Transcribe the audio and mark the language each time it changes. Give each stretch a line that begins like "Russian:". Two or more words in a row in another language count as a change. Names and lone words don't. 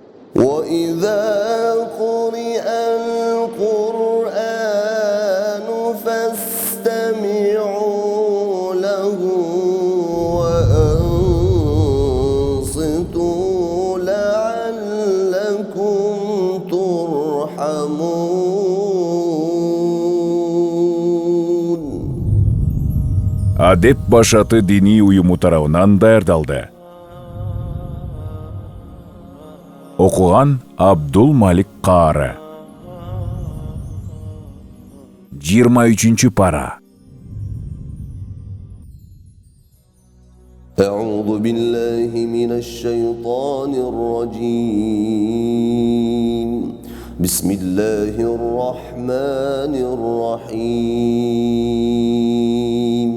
Arabic: وإذا قرئ القرآن فاستمعوا له وأنصتوا لعلكم ترحمون.
Kyrgyz: Адеп башаты дини уюму тарабынан даярдалды. Окуган Абдул Малик Каары. 23 пара.
Arabic: أعوذ بالله من الشيطان الرجيم. بسم الله الرحمن الرحيم.